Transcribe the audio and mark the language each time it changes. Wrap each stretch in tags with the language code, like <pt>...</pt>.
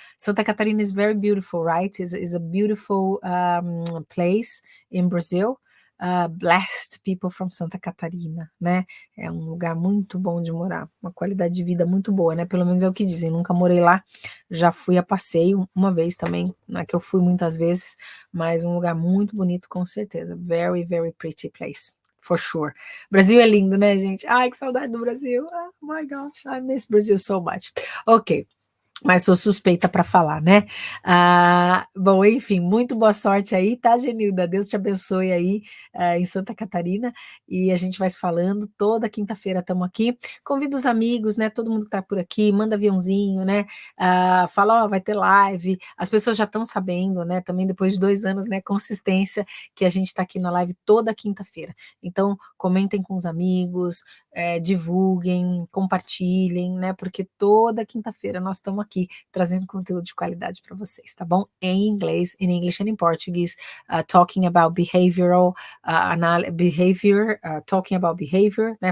<en>Santa Catarina is very beautiful, right? Is a beautiful place in Brazil. Blessed people from Santa Catarina, né?</en> <pt>É um lugar muito bom de morar, uma qualidade de vida muito boa, né? Pelo menos é o que dizem. Nunca morei lá, já fui a passeio uma vez também, não é que eu fui muitas vezes, mas um lugar muito bonito, com certeza.</pt> <en>Very, very pretty place. For sure.</en> <pt>Brasil é lindo, né, gente? Ai, que saudade do Brasil.</pt> <en>Oh my gosh, I miss Brazil so much. Ok.</en> <pt>Mas sou suspeita para falar, né? Bom, enfim, muito boa sorte aí, tá, Genilda? Deus te abençoe aí em Santa Catarina, e a gente vai se falando. Toda quinta-feira estamos aqui. Convida os amigos, né? Todo mundo que tá por aqui, manda aviãozinho, né? Fala, ó, vai ter live. As pessoas já estão sabendo, né? Também depois de 2 anos, né? Consistência, que a gente está aqui na live toda quinta-feira. Então, comentem com os amigos, divulguem, compartilhem, né? Porque toda quinta-feira nós estamos aqui trazendo conteúdo de qualidade para vocês, tá bom? Em inglês,</pt> <en>in English and in Portuguese, talking about behavioral behavior, talking about behavior, né?</en>